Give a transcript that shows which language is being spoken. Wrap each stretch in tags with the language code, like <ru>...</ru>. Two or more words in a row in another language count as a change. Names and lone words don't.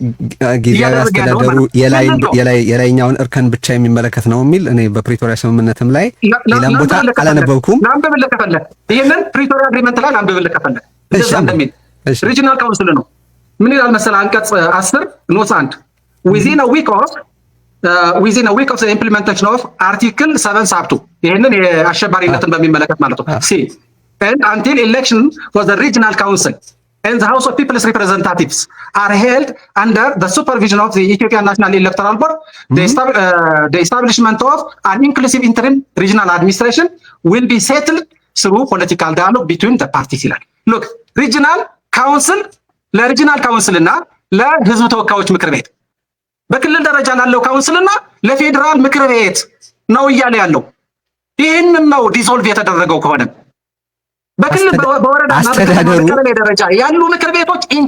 <am>ጊዜያዊ አስተዳደሩ የላይኛውን እርከን ብቻ የሚመለከት ነው የሚል እኔ በፕሪቶሪያ ስምምነትም ላይ ሌላም ቦታ አላነበብኩም። ላንብብልህ ከፈለህ ይህንን ፕሪቶሪያ አግሪመንት ላይ ላንብብልህ ከፈለህ እንደዛ እንደሚል</am> <en>regional council</en> <am>ነው። ምን ይላል መሰለህ?</am> <en>አንቀጽ 10 ኖት 1 within a week of the implementation of article 7 sub 2</en> <am>ይህንን የአሸባሪነትን በሚመለከት ማለት ነው</am> <en>and until election for the regional council and the House of People's Representatives are held under the supervision of the Ethiopian National Electoral Board, the establishment of an inclusive interim regional administration will be settled through political dialogue between the parties</en> <am>ይላል።</am> <en>look regional council</en> <am>ለሪጂናል ካውንስል እና ለህዝብ ተወካዮች ምክር ቤት በክልል ደረጃ ላለው ካውንስል እና ለፌዴራል ምክር ቤት ነው እያለ ያለው። ይህንን ነው ዲሶልቭ የተደረገው ከሆነ በክልል በወረዳ በቀበሌ ደረጃ ያሉ ምክር ቤቶች</am>